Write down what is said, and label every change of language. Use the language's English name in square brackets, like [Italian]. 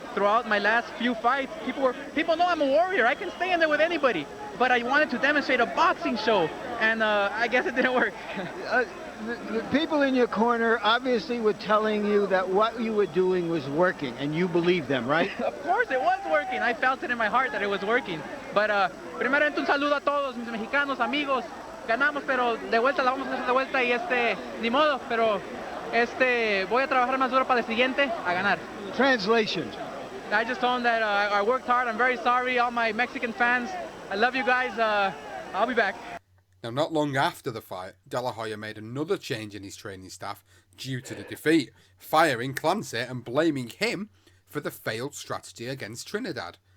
[English] Throughout my last few fights, people know I'm a warrior. I can stay in there with anybody. But I wanted to demonstrate a boxing show, and I guess it didn't work. The people in your corner obviously were telling you that what you were doing was working, and you believed them, right? Of course it was working. I felt it in my heart that it was working. [Spanish] But primeramente un saludo a todos mis mexicanos amigos. Ganamos, pero de vuelta la vamos a hacer de vuelta y ni modo, pero voy a trabajar más duro para el siguiente a ganar. [English] Translation. I just told them that I worked hard. I'm very sorry, all my Mexican fans. I love you guys. I'll be back. Now, not long after the fight, De La Hoya made another change in his training staff due to the defeat, firing Clancy and blaming him for the failed strategy against Trinidad.